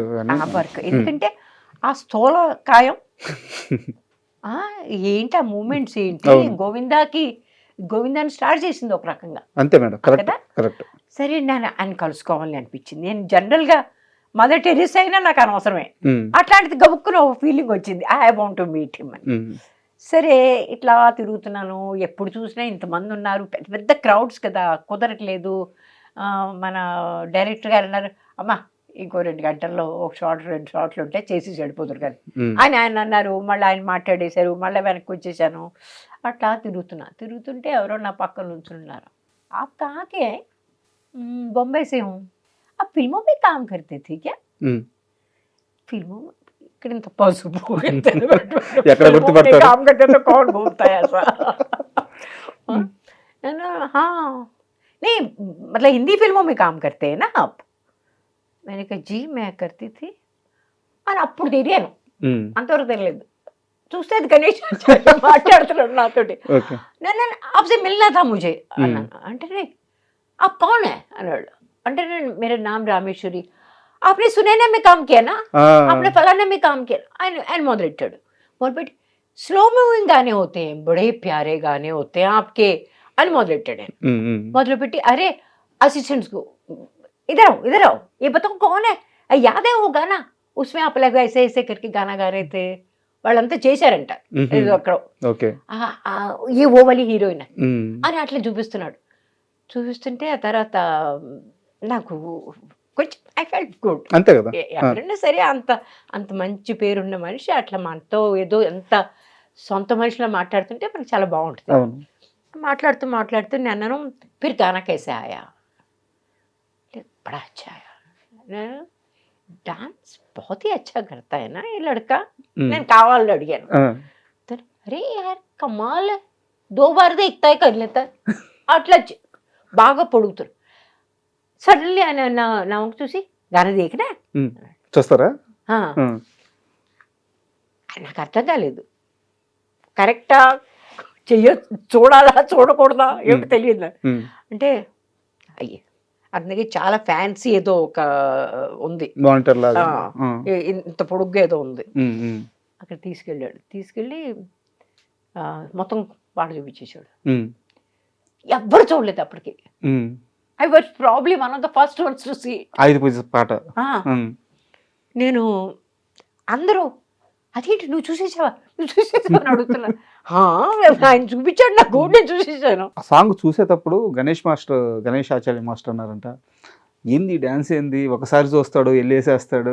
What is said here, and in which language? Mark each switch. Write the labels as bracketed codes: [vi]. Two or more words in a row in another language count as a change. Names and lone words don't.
[te] ఎందుకంటే ఆ స్థూల కాయం ఏంటి, ఆ మూమెంట్స్ ఏంటి, గోవిందాన్ని స్టార్ట్ చేసింది ఒక రకంగా. అంతే మేడం, కరెక్ట్. సరే, నేను ఆయన కలుసుకోవాలని అనిపించింది. నేను జనరల్గా మదర్ టెరెసా అయినా నాకు అనవసరమే, అట్లాంటిది గబుక్కున ఒక ఫీలింగ్ వచ్చింది, [en] I want to meet him అని. [te] సరే, ఇట్లా తిరుగుతున్నాను, ఎప్పుడు చూసినా ఇంతమంది ఉన్నారు, పెద్ద పెద్ద క్రౌడ్స్ కదా, కుదరట్లేదు. మన డైరెక్టర్ గారు అన్నారు, అమ్మా ఇంకో 2 గంటల్లో ఒక 2 షాట్లు ఉంటే చేసి చెడిపోతారు కానీ ఆయన అన్నారు. మళ్ళీ ఆయన మాట్లాడేశారు, మళ్ళీ వెనక్కి వచ్చేసాను. అట్లా తిరుగుతుంటే ఎవరో నా పక్కన నుంచున్నారు. [hi] आप कहाँ के हैं? बॉम्बे से हूँ. आप फिल्मों में काम करते थे क्या? फिल्मों में [te] ఇక్కడ ఇంత పసుపు [hi] काम करते तो कौन घूमता है ऐसा? हाँ, नहीं मतलब हिंदी फिल्मों में काम करते हैं ना आप? मैंने कहा जी मैं करती थी. [te] అని అప్పుడు తెలియను, అంతవరకు తెలియదు. చూస్తే అది గణేష్ మాట్లాడుతున్నాడు నాతోటి. [hi] నేను आपसे मिलना था मुझे [te] అన్నాను. అంటే [hi] आप कौन है అన్నాడు. అంటే मेरा नाम रामेश्वरी. आपने सुनैना में काम किया ना, आपने फलाना में काम किया. [te] ఆయన మొదలుపెట్టి [en] slow moving [hi] గానే होते हैं, बड़े प्यारे गाने होते हैं आपके [te] అని మొదలెట్టాడు. [hi] మొదలుపెట్టి అరే असिस्टेंट्स को इधर आओ ये बताओ कौन है, याद है वो गाना, उसमें आप लोग ऐसे ऐसे करके गाना गा रहे थे. [te] వాళ్ళంతా చేశారంట అక్కడ, ఏ ఓ వలి హీరోయిన్ అని అట్లా చూపిస్తుంటే ఆ తర్వాత నాకు కొంచెం [en] I felt good. [te] అంతే కదా, ఎవరైనా సరే అంత మంచి పేరున్న మనిషి అట్లా మనతో ఏదో ఎంత సొంత మనిషిలో మాట్లాడుతుంటే మనకు చాలా బాగుంటుంది. మాట్లాడుతూ నేను అన్నాను, [hi] फिर गाना कैसे आया? बड़ा अच्छा आया, डांस बहुत ही अच्छा करता है ना ये लड़का. [te] నేను కావాలని అడిగాను. [hi] अरे यार कमाल, 2 बार देखता है कर लेता है. [te] అట్లా బాగా పొడుగుతారు. సడన్లీ ఆయన నా వంక చూసి [hi] गाना देखना [te] చూస్తారా? నాకు అర్థం కాలేదు, కరెక్టా చూడాలా చూడకూడదా ఏమిటి తెలియదు. అంటే అయ్యే అతనికి చాలా ఫ్యాన్సీ ఏదో ఒక ఉంది, మానిటర్ లాగా. ఇంత పొడుగ్గా ఏదో ఉంది. అక్కడ తీసుకెళ్ళి మొత్తం పాట చూపించేశాడు. ఎవ్వరు చూడలేదు అప్పటికి. [en] I was probably one of the first ones to see [te] 5 పాట. నేను అందరూ అదేంటి నువ్వు చూసేసావా అని అడుగుతున్నా. ఆయన చూపించాడు నాకు, నేను చూసేసాను. ఆ సాంగ్ చూసేటప్పుడు గణేష్ ఆచార్య మాస్టర్ అన్నారంట, ఏంది డాన్స్ ఏంది, ఒకసారి చూస్తాడు వెళ్ళేసేస్తాడు